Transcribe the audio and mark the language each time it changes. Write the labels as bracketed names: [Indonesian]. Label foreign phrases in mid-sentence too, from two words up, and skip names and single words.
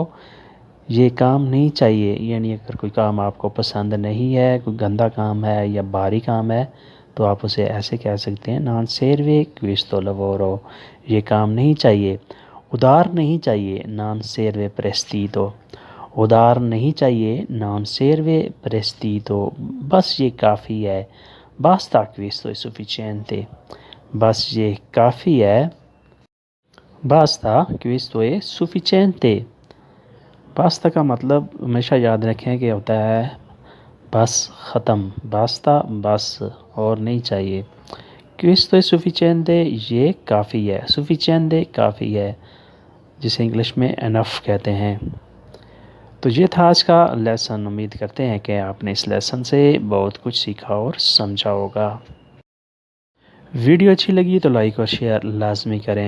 [Urdu] یہ کام نہیں چاہیے، یعنی اگر کوئی کام آپ کو پسند نہیں ہے، کوئی گندا کام ہے یا بھاری کام ہے تو آپ اسے ایسے کہہ سکتے ہیں، [Italian] non serve questo lavoro۔ [Urdu] یہ کام نہیں چاہیے۔ ادھار نہیں چاہیے، [Italian] non serve prestito۔ [Urdu] ادھار نہیں چاہیے، [Italian] non serve prestito۔ [Urdu] بس یہ کافی ہے، [Italian] basta questo è sufficiente۔ [Urdu] بس یہ کافی ہے، [Italian] basta questo è sufficiente۔ [Urdu] باستہ کا مطلب ہمیشہ یاد رکھیں کہ ہوتا ہے بس ختم، باستہ بس اور نہیں چاہیے. [Italian] questo è sufficiente [Urdu] یہ کافی ہے، sufficiente کافی ہے، جسے انگلش میں انف کہتے ہیں. تو یہ تھا آج کا لیسن. امید کرتے ہیں کہ آپ نے اس لیسن سے بہت کچھ سیکھا اور سمجھا ہوگا. ویڈیو اچھی لگی تو لائک اور شیئر لازمی کریں.